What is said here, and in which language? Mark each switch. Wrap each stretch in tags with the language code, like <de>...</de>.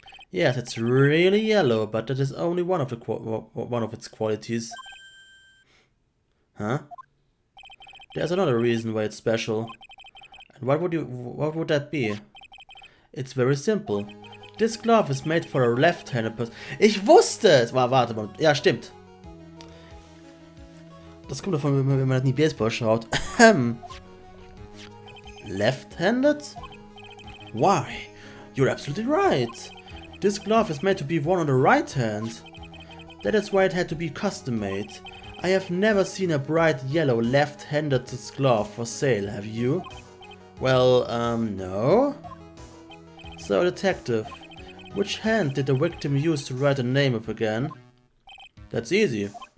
<en>Yes, it's really yellow, but that is only one of its qualities. Huh? There's another reason why it's special. And what would that be? It's very simple. This glove is made for a left-handed person.</en> <de>Ich wusste es! Warte mal. Ja, stimmt. Das kommt davon, wenn man in die Baseball schaut.</de> <en>Left-handed? Why? You're absolutely right. This glove is made to be worn on the right hand. That is why it had to be custom made. I have never seen a bright yellow left-handed glove for sale, have you? Well, no. So, detective, which hand did the victim use to write the name of again? That's easy.</en>